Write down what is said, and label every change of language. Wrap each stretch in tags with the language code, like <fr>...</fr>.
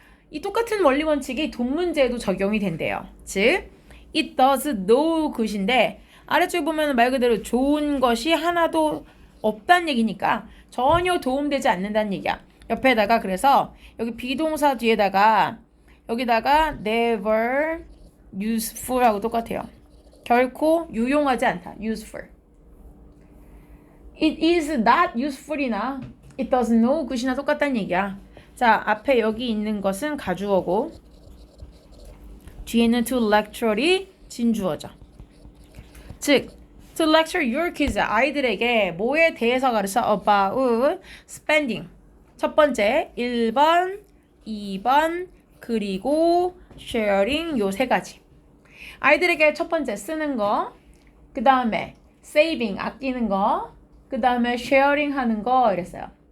<ko>이 똑같은 원리 원칙이 돈 문제에도 적용이 된대요. 즉</ko> <en>it does no good</en> <ko>인데 아래쪽에 보면 말 그대로 좋은 것이 하나도 없다는 얘기니까 전혀 도움되지 않는다는 얘기야. 옆에다가 그래서 여기 비동사 뒤에다가 여기다가</ko> <en>never useful</en> <ko>하고 똑같아요. 결코 유용하지 않다. useful.</ko> <en>It is not useful이나 it does no good이나</en> <ko>똑같다는 얘기야. 자, 앞에 여기 있는 것은 가주어고 뒤에는 to lecture이 진주어죠. 즉</ko> <en>to lecture your kids</en> <ko>아이들에게 뭐에 대해서 가르쳐</ko> <en>about spending</en> <ko>첫 번째 1번 2번 그리고 sharing 요 세 가지 아이들에게 첫 번째 쓰는 거 그 다음에 saving 아끼는 거 그 다음에 sharing 하는 거 이랬어요.</ko>